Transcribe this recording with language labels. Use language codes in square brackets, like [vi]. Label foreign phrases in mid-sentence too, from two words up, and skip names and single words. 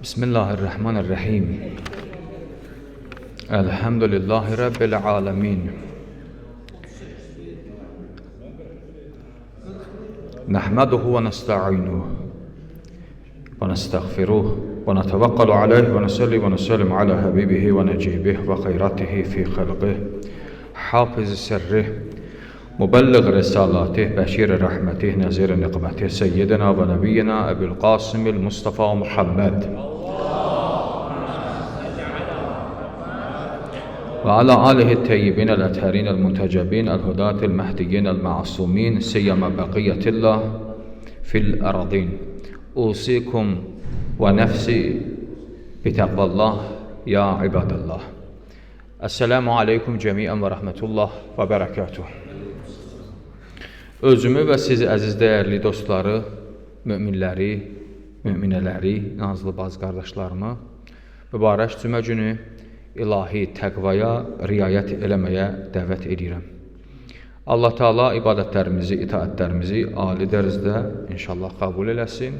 [ar] بسم الله الرحمن الرحيم. الحمد لله رب العالمين. نحمده ونستعينه ونستغفره ونتوكل عليه ونصلي ونسلم على حبيبه ونجيبه وخيرته في خلقه حافظ سره مبلغ رسالاته بشير رحمته نذير نقمته سيدنا ونبينا أبي القاسم المصطفى محمد وعلى آله الطيبين الأطهرين المنتجبين الهداة المهديين المعصومين سيما بقية الله في الأراضين أوصيكم ونفسي بتقوى الله يا عباد الله. السلام عليكم جميعا ورحمة الله وبركاته. [az] Özümü və siz əziz dəyərli dostları, möminləri, möminələri, nazlı baz qardaşlarımı mübarək cümə günü ilahi təqvaya riayət eləməyə dəvət edirəm. Allah Teala ibadətlərimizi, itaətlərimizi ali dərəcədə inşallah qəbul eləsin.